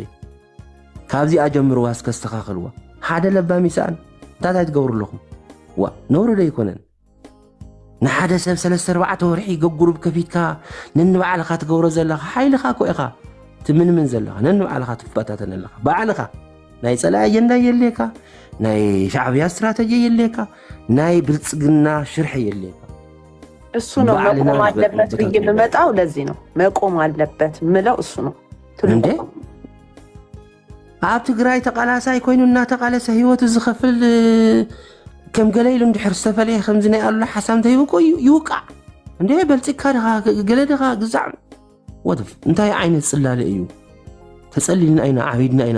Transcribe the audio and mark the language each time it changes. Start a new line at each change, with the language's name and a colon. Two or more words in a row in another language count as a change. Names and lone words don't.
Tigrinya: ካብዚ ኣጀምርዋ እስከስተኻኽልዋ ሓደ ለባም ይስኣን እንታይ ትገብሩ ኣለኹም ዋ ነውሩ ዶ ይኮነን ንሓደ ሰብ 3-4 ወርሒ ገጉሩብ ከፊትካ ነንባዕልኻ ትገብሮ ዘለኻ ሓይልኻ ኮ ኢኻ ትምንምን ዘለኻ ነንባዕልኻ ትፈታተን ኣለኻ ባዕልኻ ናይ ፀላኢ ኣጀንዳ የለካ ናይ ሻዕብያ ስትራቴጂ የለካ ናይ ብልፅግና ሽርሒ የለካ
Amharic: እሱ ነው መቆም አለበት ብዬ የምመጣው ለዚህ ነው መቆም አለበት ምለው እሱ ነው
Tigrinya: እንዴ ኣብ ትግራይ ተቃላሳይ ኮይኑና ተቃለሰ ህይወቱ ዝኸፍል ከም ገለይሉ እንድሕር ዝተፈለየ ከምዚ ናይ ኣሉላ ሓሳብ እንተይብቆ ይውቃዕ እንዴ በልፂካ ድኻ ገለድኻ ግዛዕ ወደፍ እንታይ ዓይነት ፅላለ እዩ ተፀሊልና ኢና ዓቢድና ኢና